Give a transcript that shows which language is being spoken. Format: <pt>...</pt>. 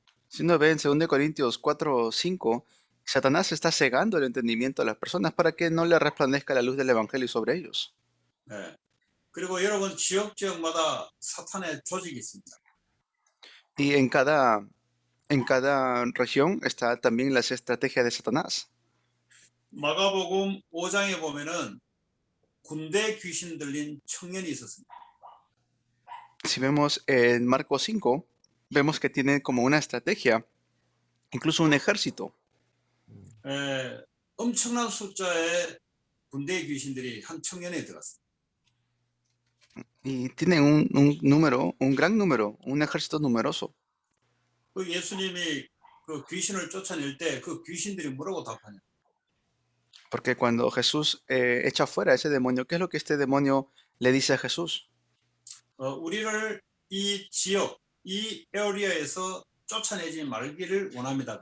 <es>Si uno ve en 2 Corintios 4:5, Satanás está cegando el entendimiento a las personas para que no le resplandezca la luz del Evangelio sobre ellos.</es> <ko>예. 그리고 여러분 지역마다 사탄의 조직이 있습니다.</ko> <es>Y en cada región está también las estrategias de Satanás.</es> <ko>마가복음 5장에 보면은 군대 귀신 들린 청년이 있었습니다.</ko> <es>Si vemos en Marcos 5, vemos que tiene como una estrategia, incluso un ejército.</es> <ko>에, 엄청난 숫자의 군대 귀신들이 한 청년에 들어갔습니다.</ko> <es>Y tienen un número, un gran número, un ejército numeroso.</es> <ko>그 예수님이 그 귀신을 쫓아낼 때 그 귀신들이 뭐라고 답하냐?</ko> <es>Porque cuando Jesús echa fuera a ese demonio, ¿qué es lo que este demonio le dice a Jesús?</es> <ko>우리를 이 지역, 이 에어리아에서 쫓아내지 말기를 원합니다.</ko>